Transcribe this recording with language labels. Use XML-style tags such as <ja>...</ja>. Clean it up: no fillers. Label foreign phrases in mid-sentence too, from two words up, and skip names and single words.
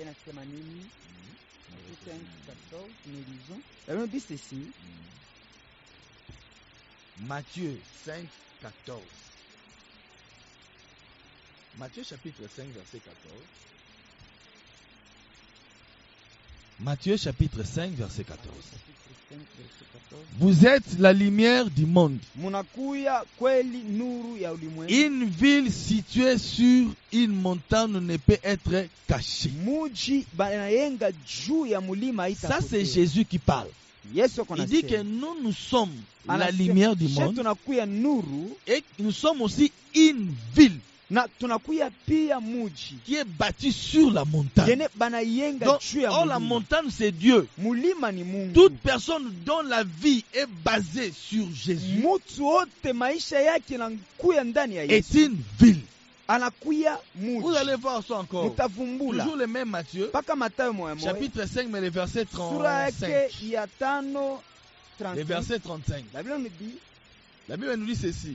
<fr>Il</fr> <sw>inasema nini?</sw> <fr>Matthieu 5 14, nous lisons. La Bible dit ceci. Matthieu 5, 14. Matthieu chapitre 5, verset 14. Matthieu chapitre 5, verset 14. Vous êtes la lumière du monde.</fr> <sw>Munakuya kweli nuru ya ulimwengu.</sw> <fr>Une ville située sur une montagne ne peut être cachée.</fr> <sw>Muji banayenga juu ya mulima ita.</sw> <fr>Ça c'est Jésus qui parle.</fr> <sw>Yesu</sw> <fr>Il dit que nous sommes la lumière du monde.</fr> <sw>Tunakuya nuru</sw> <fr>et nous sommes aussi une ville.</fr> <sw>Na tunakuya pia muji</sw> <fr>qui est bâti sur la montagne. Donc, la montagne c'est Dieu.</fr> <sw>Mulima ni Mungu.</sw> <fr>Toute personne dont la vie est basée sur Jésus est une ville. Vous allez voir ça encore. Toujours le même Matthieu. Chapitre 5 mais le verset 35. Le verset 35. La Bible nous dit ceci.</fr>